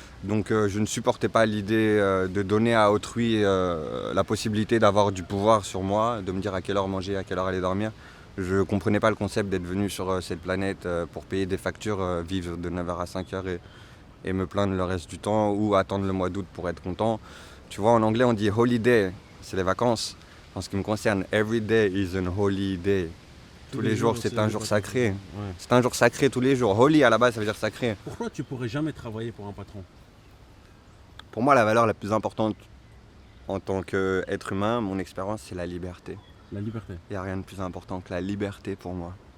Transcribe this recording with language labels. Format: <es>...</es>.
<fr>Donc je ne supportais pas l'idée de donner à autrui la possibilité d'avoir du pouvoir sur moi, de me dire à quelle heure manger, à quelle heure aller dormir. Je ne comprenais pas le concept d'être venu sur cette planète pour payer des factures, vivre de 9h à 5h et me plaindre le reste du temps ou attendre le mois d'août pour être content. Tu vois, en anglais on dit holiday, c'est les vacances. En ce qui me concerne,</fr> <en>every day is an holy day.</en> <fr>Tous les jours, c'est un jour sacré. Ouais. C'est un jour sacré tous les jours. Holy à la base, ça veut dire sacré. Pourquoi tu pourrais jamais travailler pour un patron? Pour moi, la valeur la plus importante en tant qu'être humain, mon expérience, c'est la liberté. La liberté. Il n'y a rien de plus important que la liberté pour moi.</fr>